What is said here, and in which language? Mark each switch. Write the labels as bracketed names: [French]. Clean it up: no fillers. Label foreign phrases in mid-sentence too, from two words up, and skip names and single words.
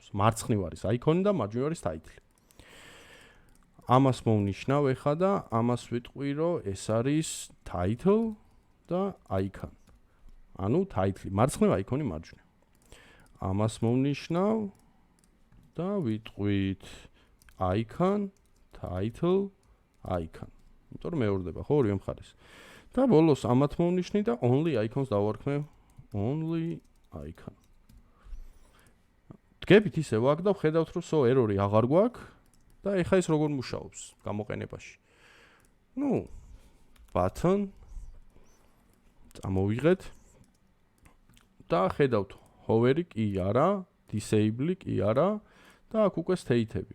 [Georgian] მარცხნივ არის icon და მარჯვნივ არის title. ამას მოვნიშნავ ეხა და ამას ვიტყვი რომ ეს არის title და icon. ანუ title მარცხნივ icon-ი მარჯვნივ. ამას მოვნიშნავ და ვიტყვით [English] icon, title, icon. [Georgian] იმიტომ რომ მეორდება ხო ორივე მხარეს. და ბოლოს ამათ მოვნიშნი და [English] only icons [Georgian] დავარქმევ, [English] only icon. [Georgian] დგებით ისევ აქ და ვხედავთ რომ error-ი აღარ გვაქვს და ეხა ეს როგორ მუშაობს გამოყენებაში. button წამოვიღეთ და ხედავთ hover-ი კი არა, disable-ი კი არა და აქ უკვე state-ები.